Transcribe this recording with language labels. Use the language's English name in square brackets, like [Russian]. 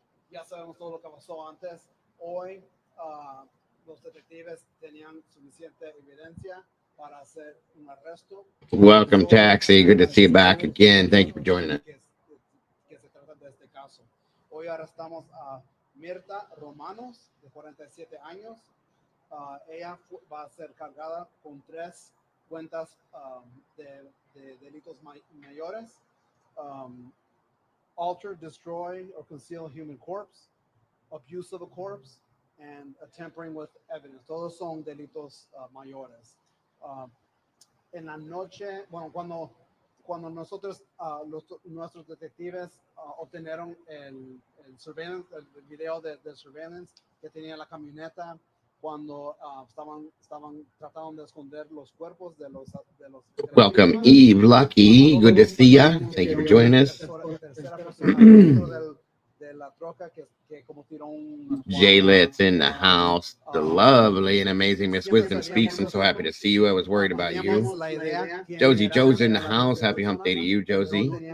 [Spanish] Ya sabemos todo lo que pasó antes. Hoy los detectives tenían suficiente evidencia para hacer un arresto. [English] Welcome, Taxi. Good to see you back again. Thank you for joining us. [Spanish] Que se trata de este caso. Hoy arrestamos a Mirta Romanos, de 47 años. Ella va a ser cargada con 3 cuentas de delitos mayores. [English] Alter, destroy, or conceal human corpse, abuse of a corpse, and tampering with evidence. [Spanish] Todos son delitos mayores. En la noche, bueno, cuando nosotros, nuestros detectives obtenieron el surveillance, el video del surveillance que tenía la camioneta, cuando estaban tratando de esconder los cuerpos de los [English] Welcome, Eve Lucky. Good to see ya. Thank you for joining us. [Spanish] Tercera persona dentro de la troca que como tiró un [English] Jaylet's in the house. The lovely and amazing Miss Wisdom speaks. I'm so happy to see you. I was worried about you. Josie Joe's in the house. Happy hump day to you, Josie.